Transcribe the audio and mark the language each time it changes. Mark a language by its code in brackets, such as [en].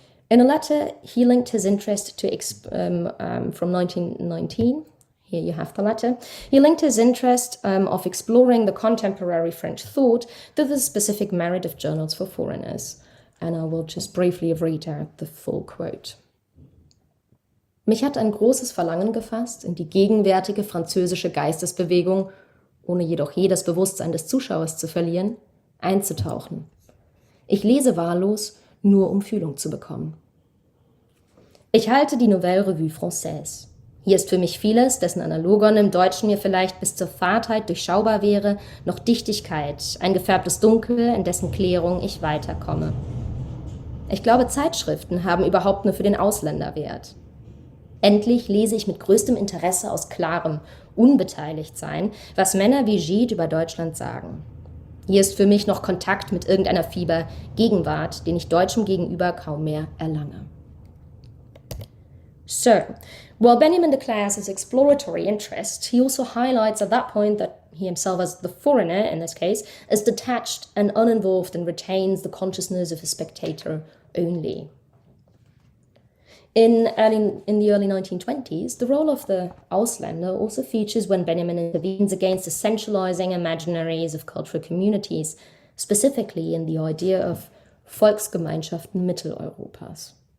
[en] In a letter, he linked his interest to from 1919. Here you have the letter. He linked his interest of exploring the contemporary French thought to the specific merit of journals for foreigners. And I will just briefly read out the full quote. [de] Mich hat ein großes Verlangen gefasst, in die gegenwärtige französische Geistesbewegung, ohne jedoch je das Bewusstsein des Zuschauers zu verlieren, einzutauchen. Ich lese wahllos, nur um Fühlung zu bekommen. Ich halte die Nouvelle Revue Française. Hier ist für mich vieles, dessen Analogon im Deutschen mir vielleicht bis zur Fadheit durchschaubar wäre, noch Dichtigkeit, ein gefärbtes Dunkel, in dessen Klärung ich weiterkomme. Ich glaube, Zeitschriften haben überhaupt nur für den Ausländer Wert. Endlich lese ich mit größtem Interesse aus klarem Unbeteiligtsein, was Männer wie Gide über Deutschland sagen. Hier ist für mich noch Kontakt mit irgendeiner Fieber-Gegenwart, den ich Deutschem gegenüber kaum mehr erlange. [en] So, while Benjamin declares his exploratory interest, he also highlights at that point that he himself, as the foreigner in this case, is detached and uninvolved and retains the consciousness of a spectator only. In the early 1920s, the role of the Ausländer also features when Benjamin intervenes against the centralizing imaginaries of cultural communities, specifically in the idea of [de] Volksgemeinschaften Mitteleuropas.